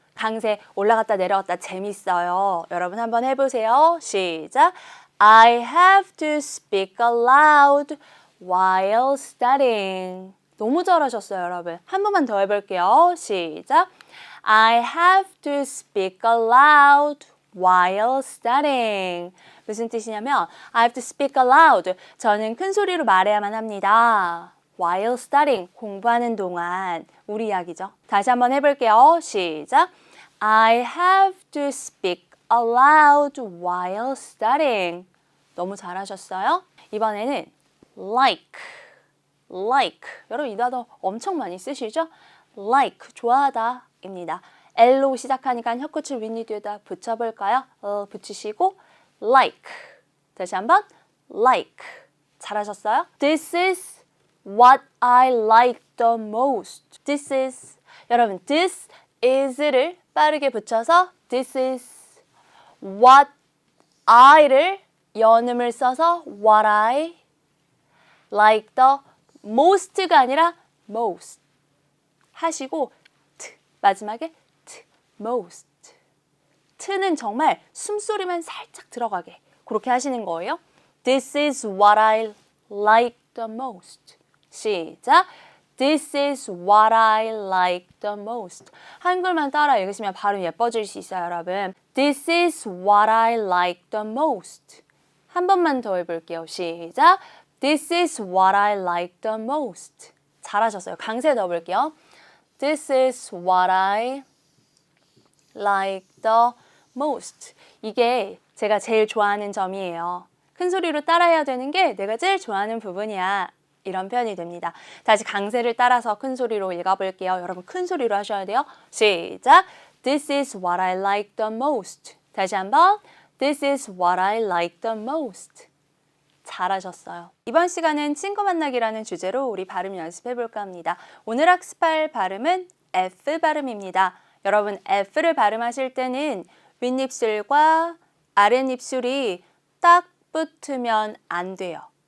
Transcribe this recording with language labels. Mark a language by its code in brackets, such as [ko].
[ko] 강세 올라갔다 내려갔다 재밌어요. 여러분 한번 해보세요. 시작. [en] I have to speak aloud while studying. [ko] 너무 잘하셨어요, 여러분. 한 번만 더 해볼게요. 시작. [en] I have to speak aloud while studying. [ko] 무슨 뜻이냐면 [en] I have to speak aloud. [ko] 저는 큰 소리로 말해야만 합니다. [en] while studying. [ko] 공부하는 동안. 우리 이야기죠. 다시 한번 해볼게요. 시작. [en] I have to speak aloud while studying. [ko] 너무 잘하셨어요. 이번에는 like. 여러분 이 단어 엄청 많이 쓰시죠? like, 좋아하다 입니다. L로 시작하니까 혀끝을 윗니 뒤에다 붙여볼까요? 붙이시고 like. 다시 한번 like. 잘하셨어요? [en] This is what I like the most. This is. [ko] 여러분 [en] this is를 [ko] 빠르게 붙여서 [en] this is what I를 [ko] 연음을 써서 [en] what I like the most가 [ko] 아니라 [en] most [ko] 하시고 마지막에 [en] most. [ko] t는 정말 숨소리만 살짝 들어가게 그렇게 하시는 거예요. [en] This is what I like the most. [ko] 시작. [en] This is what I like the most. [ko] 한글만 따라 읽으시면 발음 예뻐질 수 있어요, 여러분. [en] This is what I like the most. [ko] 한 번만 더 해볼게요. 시작. [en] This is what I like the most. [ko] 잘하셨어요. 강세 넣어볼게요. [en] This is what I like the most. [ko] 이게 제가 제일 좋아하는 점이에요. 큰 소리로 따라해야 되는 게 내가 제일 좋아하는 부분이야. 이런 표현이 됩니다. 다시 강세를 따라서 큰 소리로 읽어볼게요. 여러분 큰 소리로 하셔야 돼요. 시작. [en] This is what I like the most. [ko] 다시 한번. [en] This is what I like the most. [ko] 잘하셨어요. 이번 시간은 친구 만나기라는 주제로 우리 발음 연습해볼까 합니다. 오늘 학습할 발음은 F 발음입니다. 여러분 F를 발음하실 때는 윗입술과 아랫입술이 딱 붙으면 안 돼요.